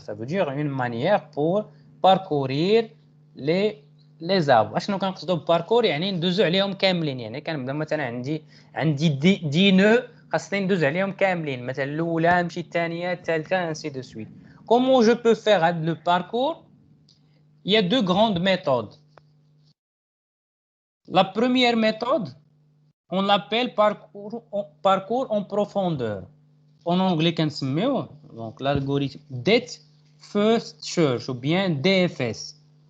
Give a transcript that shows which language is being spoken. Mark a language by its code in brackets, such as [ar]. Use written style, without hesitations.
[fr] Ça veut dire une manière pour parcourir les arbres. [ar] شنو كنقصدوا باركور؟ يعني ندوزو عليهم كاملين. يعني كنبدا مثلا عندي 10 نو، خاصني ندوز عليهم كاملين، مثلا الاولى نمشي الثانيه الثالثه [fr] ainsi de suite. Comment je peux faire le parcours? Il y a deux grandes méthodes. La première méthode, on l'appelle parcours en profondeur. En anglais, donc l'algorithme Depth First Search ou bien DFS.